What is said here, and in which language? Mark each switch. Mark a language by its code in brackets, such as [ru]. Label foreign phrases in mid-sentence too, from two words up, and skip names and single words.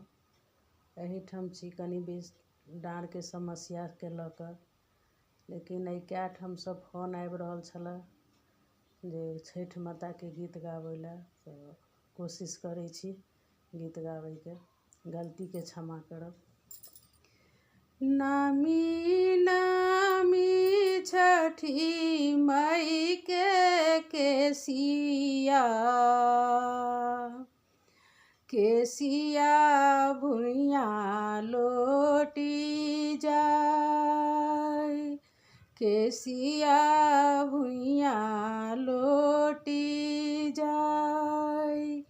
[mai] एहिठाम छी कनि बेस डाँर के समस्या के लऽ कऽ। लेकिन एहि कए ठाम सँ फोन आबि रहल छलए जे छठि माता के गीत गाबै लए, तऽ कोशिश करै छी गीत गाबैके। गलती के क्षमा करब। नामी नामी छठी मई के केसिया, केसिया भुइयाँ लोटी जाय, केसिया भुइयाँ लोटी जाय।